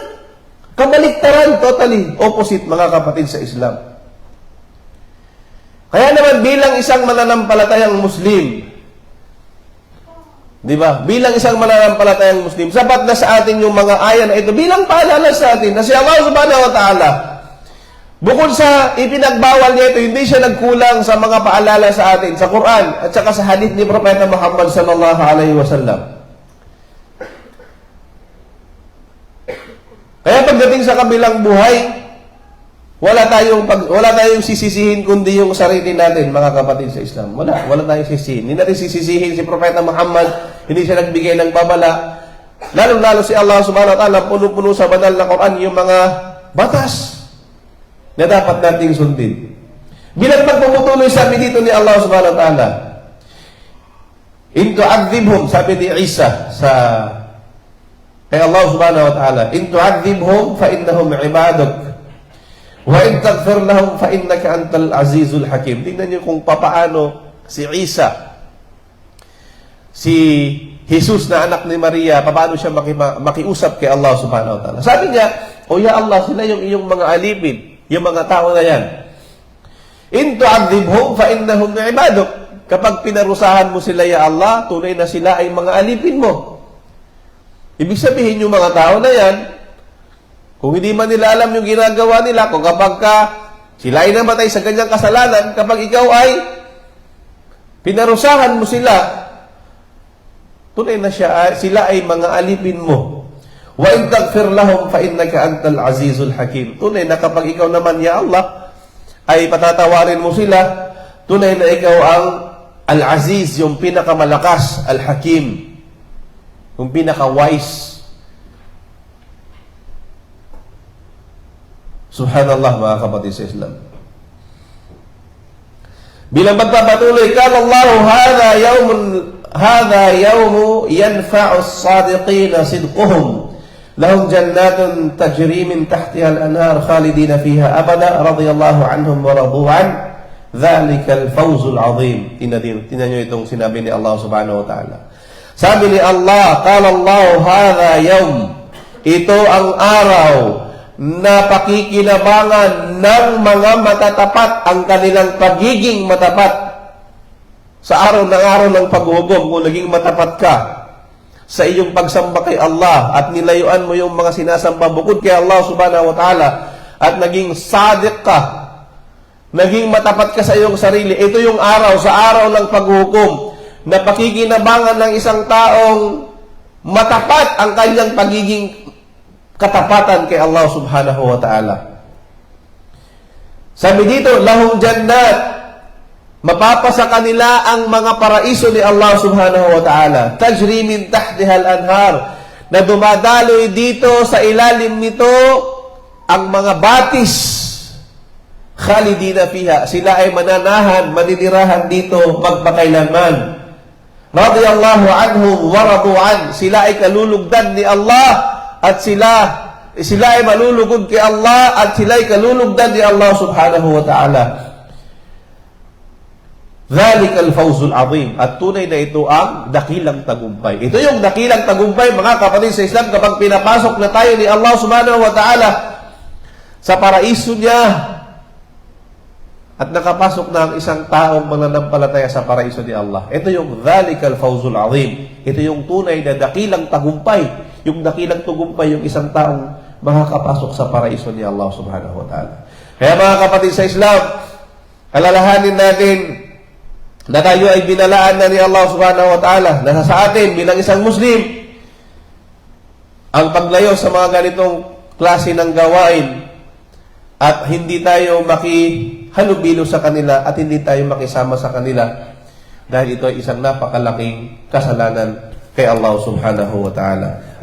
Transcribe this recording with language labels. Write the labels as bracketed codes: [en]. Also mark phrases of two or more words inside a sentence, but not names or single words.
[tl] Kamaliktaran, [en] totally opposite, [tl] mga kapatid sa Islam. Kaya naman bilang isang mananampalatayang Muslim, di ba? Bilang isang mananampalatayang Muslim, sapat na sa atin yung mga aya na ito bilang paalala sa atin na si Allah [ar] سبحانه وتعالى, [tl] bukod sa ipinagbawal niya ito, hindi siya nagkulang sa mga paalala sa atin sa Quran at saka sa hadith ni Propeta Muhammad [ar] صلى الله عليه وسلم. [tl] Kaya pagdating sa kabilang buhay, wala tayong sisisihin kundi yung sarili natin, mga kapatid sa Islam. Wala tayong sisisihin. Hindi natin sisisihin si Propeta Muhammad, hindi siya nagbigay ng babala. Lalo-lalo si Allah [ar] سبحانه وتعالى, [tl] puno-puno sa banal na Quran yung mga batas na dapat nating sundin. Bilang magpumutuloy, sabi dito ni Allah [ar] سبحانه وتعالى, إن تعذبهم, [tl] sabi ni Isa kay [ar] الله سبحانه وتعالى، إن تعذبهم فإنهم عبادك وإن تغفر لهم فإنك أنت العزيز الحكيم. [tl] Tingnan niyo kung papaano si Isa, si Jesus na anak ni Maria, paano siya makiusap kay Allah [ar] سبحانه وتعالى. [tl] Sabi niya, o [ar] يا الله, [tl] sila yung iyong mga alipin, yung mga tao na yan. [ar] إن تعذبهم فإنهم عبادك. [tl] Kapag pinarusahan mo sila, [ar] يا الله, [tl] tunay na sila ay mga alipin mo. Ibig sabihin yung mga tao na yan, kung hindi man nila alam yung ginagawa nila, kung kapag sila ay namatay sa ganyang kasalanan, kapag ikaw ay pinarusahan mo sila, tunay na sila ay mga alipin mo. [ar] وإن تغفر لهم فإنك أنت العزيز الحكيم. [tl] Tunay na kapag ikaw naman, [ar] يا الله, [tl] ay patatawarin mo sila, tunay na ikaw ang al-aziz, yung pinakamalakas, al-hakim, yung pinaka-wise. Subhanallah, mga kapatid sa Islam. Bilang magpapatuloy, [ar] قال الله هذا يوم ينفع الصادقين صدقهم لهم جنات تجري من تحتها الأنهار خالدين فيها أبدا رضي الله عنهم ورضوا عنه ذلك الفوز العظيم. [tl] Tingnan niyo itong sinabi ni Allah [ar] سبحانه وتعالى. [tl] Sabi ni Allah, [ar] قال الله، هذا يوم, [tl] ito ang araw na pakikinabangan ng mga matatapat ang kanilang pagiging matapat sa araw ng paghukom. Kung naging matapat ka sa iyong pagsamba kay Allah at nilayuan mo yung mga sinasamba bukod kay Allah [ar] سبحانه وتعالى, [tl] at naging sadiq ka, naging matapat ka sa iyong sarili, ito yung araw, sa araw ng paghukom, na pakikinabangan ng isang taong matapat ang kanyang pagiging katapatan kay Allah [ar] سبحانه وتعالى. [tl] Sabi dito, [ar] لهم جنات, [tl] mapapasa kanila ang mga paraiso ni Allah [ar] سبحانه وتعالى. تجري من تحتها الأنهار, [tl] na dumadaloy dito sa ilalim nito ang mga batis. [ar] خالدين فيها, [tl] sila ay mananahan, maninirahan dito magpakailanman. [ar] رضي الله عنهم ورضوا عنه, [tl] sila ay kalulugdan ni Allah at sila ay malulugod kay Allah at sila ay kalulugdan ni Allah [ar] سبحانه وتعالى. ذلك الفوز العظيم. [tl] At tunay na ito ang dakilang tagumpay. Ito yung dakilang tagumpay, mga kapatid sa Islam, kapag pinapasok na tayo ni Allah [ar] سبحانه وتعالى [tl] sa paraiso niya at nakapasok na ang isang taong mananampalataya sa paraiso ni Allah. Ito yung [ar] ذلك الفوز العظيم. [tl] Ito yung tunay na dakilang tagumpay. Yung dakilang tagumpay, yung isang taong makakapasok sa paraiso ni Allah [ar] سبحانه وتعالى. [tl] Kaya mga kapatid sa Islam, alalahanin natin na tayo ay binalaan na ni Allah [ar] سبحانه وتعالى, [tl] nasa sa atin bilang isang Muslim ang paglayo sa mga ganitong klase ng gawain at hindi tayo makihalubilo sa kanila at hindi tayo makisama sa kanila dahil ito ay isang napakalaking kasalanan kay Allah [ar] سبحانه وتعالى.